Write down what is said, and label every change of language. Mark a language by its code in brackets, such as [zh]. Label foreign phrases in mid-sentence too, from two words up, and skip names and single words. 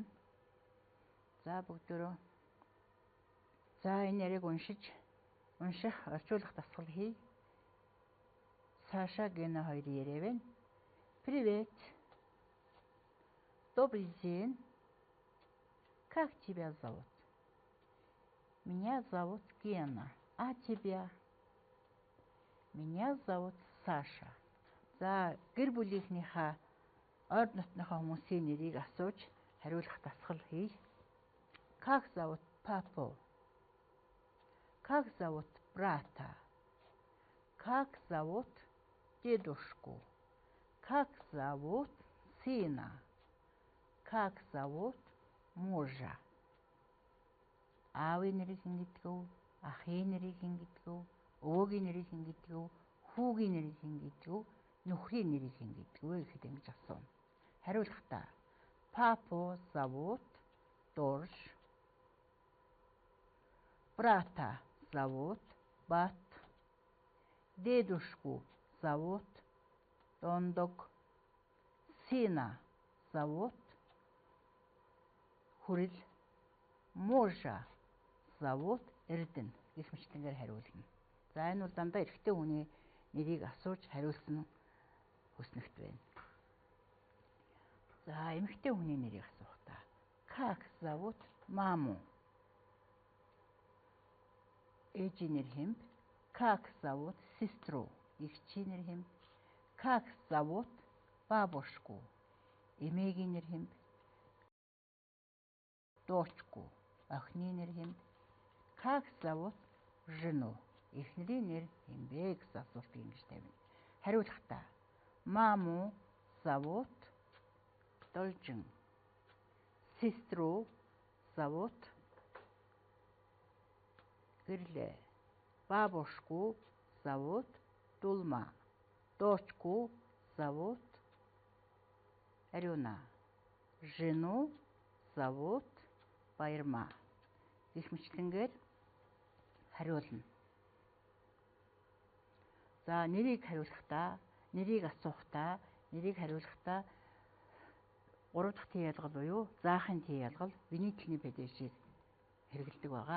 [mn] За бүгдөө. За энэ яриг унших орчуулах дасгал хий. Саша, Гена хоёрын яриа байна. [ru] Привет. Добрый день. Как тебя зовут? Меня зовут Гена. А тебя? Меня зовут Саша. [mn] За гэр бүлийнхнийхээ ойр дотныхоо хүмүүсийн нэрийг асууж хариулах дасгал хий. [ru] Как зовут папу? Как зовут брата? Как зовут дедушку? Как зовут сына? Как зовут мужа? [mn] Аавын нэрийг хэн гэдэг вэ? Ахын нэрийг хэн гэдэг вэ? Өвөөгийн нэрийг хэн гэдэг вэ? Хүүгийн нэрийг хэн гэдэг вэ? Нөхрийн нэрийг хэн гэдэг вэ гэхэд ингэж асууна. [ru] Хариулахдаа папу зовут Дорж. Брата зовут Бат. Дедушку зовут Дондок. Сына зовут Хүрэл. Мужа зовут [mn] Эрдэнэ гэх мэтлэнгээр хариулна. За энэ бол дандаа эрэгтэй хүний нэрийг асууж хариулсан хүснэгт байна. За эмэгтэй хүний нэрийг асуухдаа [ru] Как зовут маму? [mn] Ээжийн нэр хэн бэ? [ru] Как зовут сестру? [mn] Эгчийн нэр хэн бэ? [ru] Как зовут бабушку? [mn] Эмээгийн нэр хэн бэ? Дочку. Охины нэр хэн бэ? [ru] Как зовут жену? [mn] Эхнэрийн нэр хэн бэ гэсэн асуултыг ингэж тавина. [ru] Хариулахдаа маму зовут Должин. Сестру зовут Гэрлэ. Бабушку зовут Дулма. Дочку зовут Арюна. Жену зовут Баярма. [mn] Гэх мэтлэнгээр хариулна. За нэрийг хариулахдаа, нэрийг асуухдаа, нэрийг хариулахдаа 3 дахь Т ялгал буюу заахын Т ялгал винительный падежийг хэрэглэдэг байгаа.